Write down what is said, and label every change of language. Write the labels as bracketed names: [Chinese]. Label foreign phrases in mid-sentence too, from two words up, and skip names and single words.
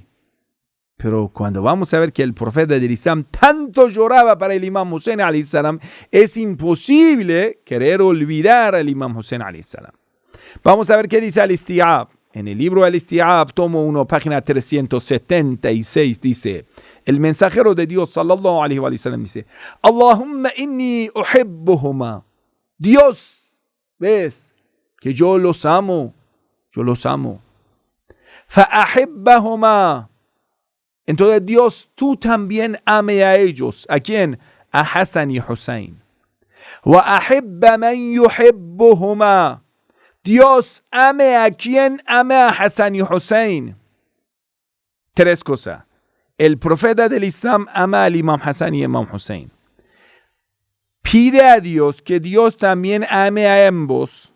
[Spanish] Pero cuando vamos a ver que el profeta del Islam tanto lloraba para el Imam Hussein [Arabic] عليه السلام, [Spanish] es imposible querer olvidar al Imam Hussein [Arabic] عليه السلام. [Spanish] Vamos a ver qué dice Al-Isti'ab. En el libro Al-Isti'ab, tomo 1, página 376, dice, el mensajero de Dios, [Arabic] صلى الله عليه وسلم, dice, اللهم إني أحبهما. [Spanish] Dios, ves, que yo los amo. [Arabic] Fa'ahibbahuma. [Spanish] Entonces Dios, tú también ame a ellos. ¿A quién? A Hassan y Hussein. [Arabic] وأحبب من يحبهما. [Spanish] Dios ame a quien ama a Hassan y Hussein. Tres cosas. El profeta del Islam ama al Imam Hassan y Imam Hussein. Pide a Dios que Dios también ame a ambos.